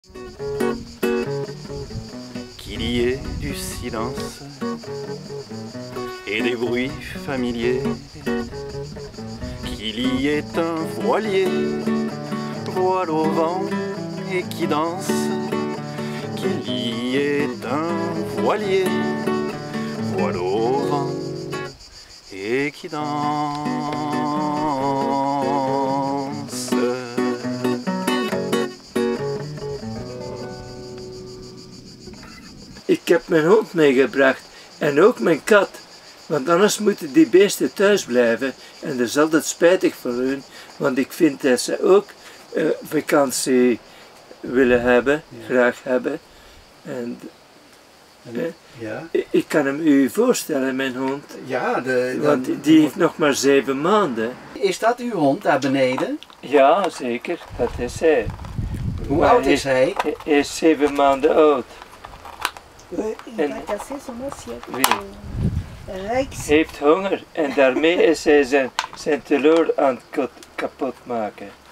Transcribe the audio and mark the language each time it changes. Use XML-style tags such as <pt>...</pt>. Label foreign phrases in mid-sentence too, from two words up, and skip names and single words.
<fr>Qu'il y ait du silence et des bruits familiers, qu'il y ait un voilier, voile au vent et qui danse, qu'il y ait un voilier, voile au vent et qui danse.</fr> <nl>Ik heb mijn hond meegebracht en ook mijn kat, want anders moeten die beesten thuis blijven en dat is altijd spijtig voor hun, want ik vind dat ze ook vakantie willen hebben, graag hebben. En, ja. Ik kan hem u voorstellen, mijn hond, Ja, want die heeft nog maar 7 maanden. Is dat uw hond daar beneden? Ja, zeker, dat is hij. Hoe oud is hij? Hij is 7 maanden oud.</nl> <fr>Il va casser son assiette. Oui. Rex.</fr> <nl>Hij heeft honger en daarmee is hij zijn teleur aan het kapot maken.</nl>